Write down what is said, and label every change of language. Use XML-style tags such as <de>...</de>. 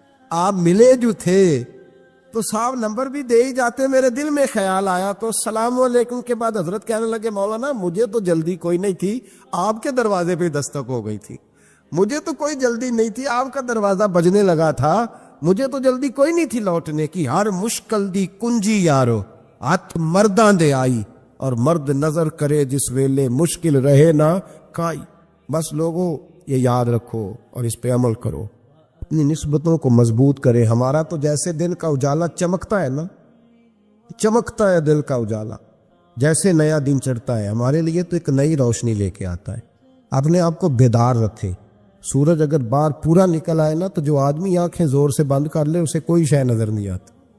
<ur>آپ ملے جو تھے تو صاحب نمبر بھی دے ہی جاتے. میرے دل میں خیال آیا تو السلام علیکم کے بعد حضرت کہنے لگے مولانا مجھے تو جلدی کوئی نہیں تھی, آپ کے دروازے پہ دستک ہو گئی تھی. مجھے تو کوئی جلدی نہیں تھی, آپ کا دروازہ بجنے لگا تھا, مجھے تو جلدی کوئی نہیں تھی لوٹنے کی.</ur> <pa>ہر مشکل دی کنجی یارو ہاتھ مرداں دے آئی, اور مرد نظر کرے جس ویلے مشکل رہے نہ کائی.</pa> <ur>بس لوگوں یہ یاد رکھو اور اس پہ عمل کرو, اپنی نسبتوں کو مضبوط کرے. ہمارا تو جیسے دل کا اجالا چمکتا ہے نا, چمکتا ہے دل کا اجالا, جیسے نیا دن چڑھتا ہے ہمارے لیے تو ایک نئی روشنی لے کے آتا ہے. اپنے آپ کو بیدار رکھے. سورج اگر باہر پورا نکل آئے نا تو جو آدمی آنکھیں زور سے بند کر لے اسے کوئی شے نظر نہیں آتی.</ur>